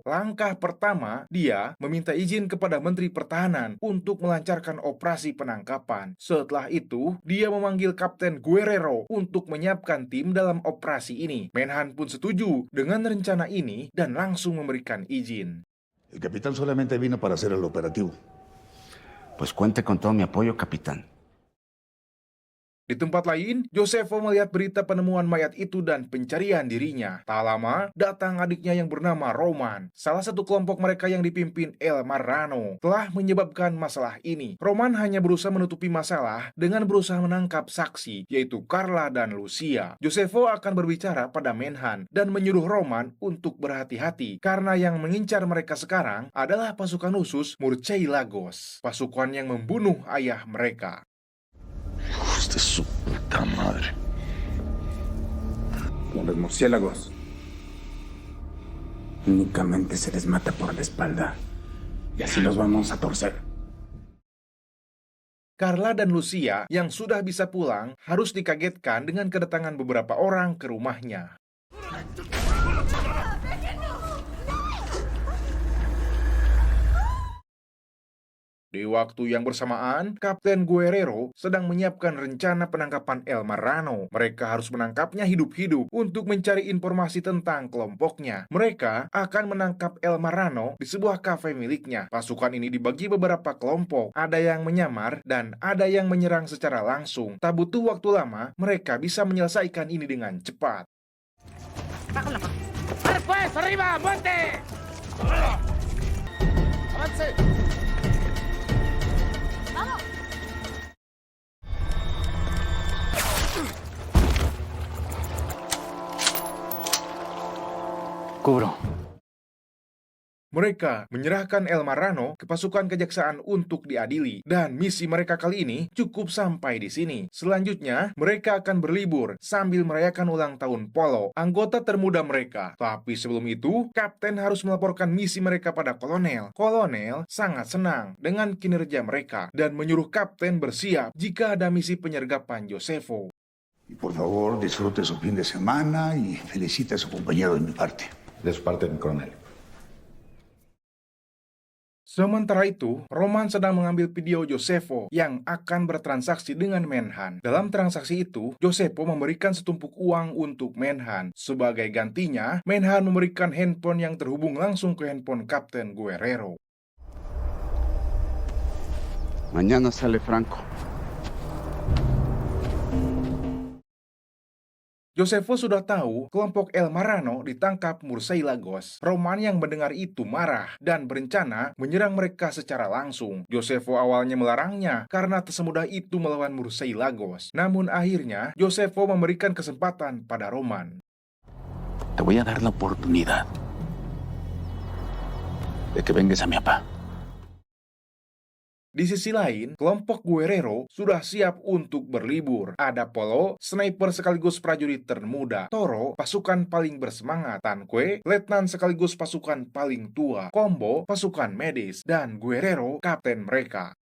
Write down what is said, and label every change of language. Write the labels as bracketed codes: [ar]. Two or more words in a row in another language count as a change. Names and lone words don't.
[id] Langkah pertama, dia meminta izin kepada Menteri Pertahanan untuk melancarkan operasi penangkapan. Setelah itu, dia memanggil Kapten Guerrero untuk menyiapkan tim dalam operasi ini. Menhan pun setuju dengan rencana ini dan langsung memberikan izin. [es] El capitán solamente vino para hacer el operativo. Pues cuente con todo mi apoyo, capitán. [id] Di tempat lain, Josefo melihat berita penemuan mayat itu dan pencarian dirinya. Tak lama, datang adiknya yang bernama Roman. Salah satu kelompok mereka yang dipimpin El Marrano telah menyebabkan masalah ini. Roman hanya berusaha menutupi masalah dengan berusaha menangkap saksi, yaitu Carla dan Lucia. Josefo akan berbicara pada Menhan dan menyuruh Roman untuk berhati-hati karena yang mengincar mereka sekarang adalah pasukan khusus Murciélagos, pasukan yang membunuh ayah mereka. [es] Hijos de su puta madre. Con los murciélagos únicamente se les mata por la espalda y así los vamos a torcer. [id] Carla dan Lucia yang sudah bisa pulang harus dikagetkan dengan kedatangan beberapa orang ke rumahnya. Di waktu yang bersamaan, Kapten Guerrero sedang menyiapkan rencana penangkapan El Marrano. Mereka harus menangkapnya hidup-hidup untuk mencari informasi tentang kelompoknya. Mereka akan menangkap El Marrano di sebuah kafe miliknya. Pasukan ini dibagi beberapa kelompok. Ada yang menyamar dan ada yang menyerang secara langsung. Tak butuh waktu lama, mereka bisa menyelesaikan ini dengan cepat. [es] Bajo la mano. ¡Vale pues, arriba, muerte! ¡Avance! Cubro. [id] Mereka menyerahkan El Marrano ke pasukan kejaksaan untuk diadili, dan misi mereka kali ini cukup sampai di sini. Selanjutnya, mereka akan berlibur sambil merayakan ulang tahun Polo, anggota termuda mereka. Tapi sebelum itu, Kapten harus melaporkan misi mereka pada Kolonel. Kolonel sangat senang dengan kinerja mereka dan menyuruh Kapten bersiap jika ada misi penyergapan Josefo. [es] Y por favor, disfrute su fin de semana y felicite a su compañero de mi parte. De su parte, mi coronel. [id] Sementara itu, Roman sedang mengambil video Josefo yang akan bertransaksi dengan Menhan. Dalam transaksi itu, Josefo memberikan setumpuk uang untuk Menhan. Sebagai gantinya, Menhan memberikan handphone yang terhubung langsung ke handphone Kapten Guerrero. [es] Mañana sale Franco. [id] Josefo sudah tahu kelompok El Marrano ditangkap Murciélagos Lagos. Roman yang mendengar itu marah dan berencana menyerang mereka secara langsung. Josefo awalnya melarangnya karena tak semudah itu melawan Murciélagos Lagos. Namun akhirnya Josefo memberikan kesempatan pada Roman. [es] Te voy a dar la oportunidad de que vengas a mi papá. [id] Di sisi lain, kelompok Guerrero sudah siap untuk berlibur. Ada Polo, sniper sekaligus prajurit termuda. Toro, pasukan paling bersemangat. Tanque, letnan sekaligus pasukan paling tua. Combo, pasukan medis. Dan Guerrero, kapten mereka.